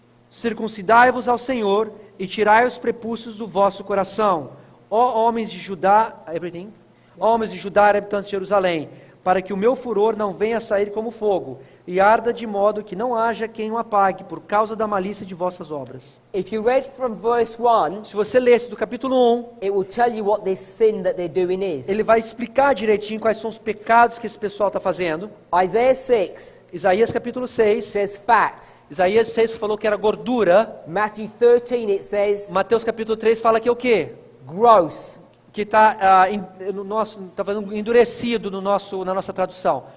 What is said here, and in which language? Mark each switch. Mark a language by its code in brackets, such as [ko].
[pt] Circuncidai-vos ao Senhor e tirai os prepúcios do vosso coração, ó homens de Judá, ó homens de Judá, habitantes de Jerusalém, para que o meu furor não venha a sair como fogo, e arda de modo que não haja quem o apague, por causa da malícia de vossas obras. [en] If you read from verse 1, [pt] Se você lesse do capítulo 1, [en] it will tell you what this sin that they're doing is. [pt] ele vai explicar direitinho quais são os pecados que esse pessoal está fazendo. [en] Isaiah 6 [pt] Isaías capítulo 6, [en] says fat. [pt] Isaías 6 falou que era gordura. [en] Matthew 13 it says [pt] Mateus capítulo 3 fala que é o quê? [en] gross. [pt] Que está fazendo endurecido na nossa tradução.